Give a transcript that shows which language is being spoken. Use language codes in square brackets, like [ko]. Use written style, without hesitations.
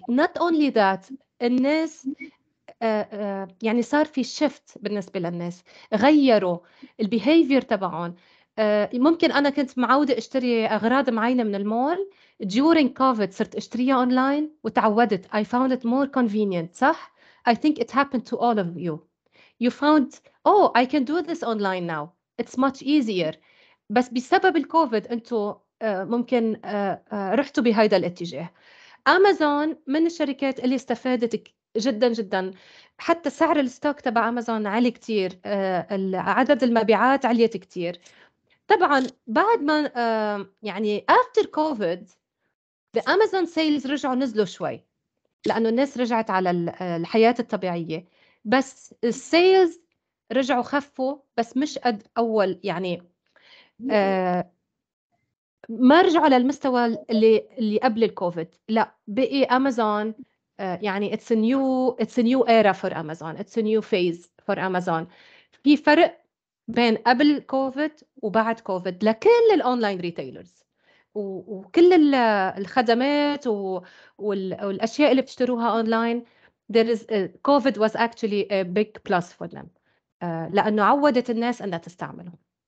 [en] not only that [ar] الناس يعني صار في شيفت بالنسبة للناس، غيروا البيهيفير تبعهم. ممكن أنا كنت معودة أشتري أغراض معينة من المول [en] during COVID [ar] صرت أشتريها أونلاين وتعودت. [en] I found it more convenient. صح؟ I think it happened to all of you. You found oh I can do this online now. It's much easier. [ar] بس بسبب الكوفيد أنتوا ممكن رحتوا بهذا الاتجاه. أمازون من الشركات اللي استفادت جدا جدا، حتى سعر الستوك تبع أمازون عالي كتير، عدد المبيعات عليت كتير. طبعا بعد ما يعني [en] after COVID the Amazon sales [ar] رجعوا نزلوا شوي لأنه الناس رجعت على الحياة الطبيعية، بس السيلز رجعوا خفوا بس مش قد أول. يعني ما رجعوا للمستوى اللي قبل الكوفيد. لا، بقي أمازون يعني [en] it's a new era for Amazon. It's a new phase for Amazon. [ar] في فرق بين قبل كوفيد وبعد كوفيد لكل الأونلاين ريتيلرز وكل الخدمات والأشياء اللي بتشتروها أونلاين. [en] There is COVID was actually a big plus for them [ar] لأنه عودت الناس أنها تستعملهم.